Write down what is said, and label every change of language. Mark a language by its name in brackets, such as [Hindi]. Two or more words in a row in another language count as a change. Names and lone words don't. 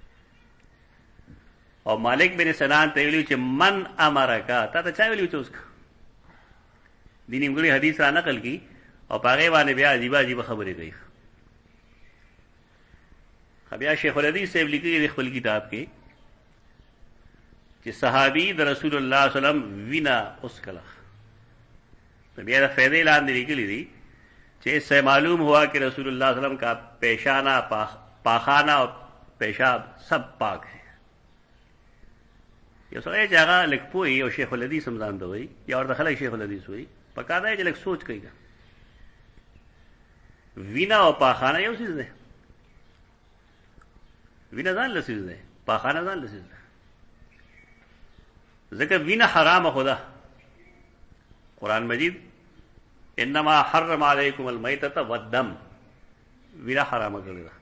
[Pashto] او مالک بن سنان ته ویلو چې من امرکا تا ته چا ویلو چې اوس دې نیمګړي حدیث را نقل کی او پاغه باندې بیا عجیب خبرې کوي. بیا شیخ الحدیث صاحب لیکي خپل کتاب کې چې صحابي د [Arabic] رسول الله صلی الله علیه وسلم [Pashto] وینا اوس کله بیا د فائدې لاندې لیکلي دي چې [Urdu] اسے معلوم ہوا کہ رسول اللہ صلی اللہ علیہ وسلم کا پیشانہ پاخانہ اور پیشاب سب پاک ہے. [Pashto] یو سړی چې هغه لږ پوهي او شیخ الحدیث هم ځان ته وایي یا ورته خلک شیخ الحدیث وایي، پکار دی چې لږ سوچ کوي. وینا او پاخانه یو څیز دی. وینا ځان له څیز دی، پاخانه ځان له څیز دی. ځکه وینا حرامه خدا قرآن مجید [Arabic] انما حرم علیکم المیتة والدم، [Pashto] وینا حرامه کړې ده.